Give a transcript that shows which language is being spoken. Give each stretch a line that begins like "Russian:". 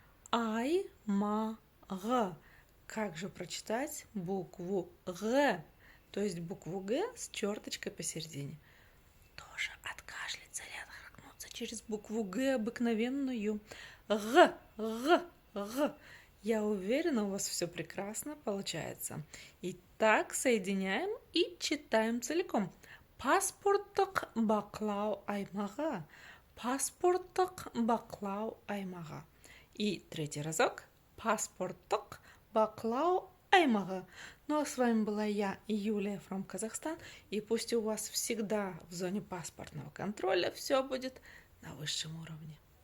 Russian: Аймағы. Как же прочитать букву «г», то есть букву «г» с черточкой посередине? Тоже откашляться или отхаркнуться через букву «г» обыкновенную. «Г», «г», «г». Я уверена, у вас все прекрасно получается. Итак, соединяем и читаем целиком.
Kazakh: Паспорттық бақылау аймағы. Паспорттық бақылау аймағы.
Russian: И третий разок.
Kazakh: Паспорттық бақылау аймағы.
Russian: Ну а с вами была я, Юлия from Казахстан. И пусть у вас всегда в зоне паспортного контроля все будет на высшем уровне.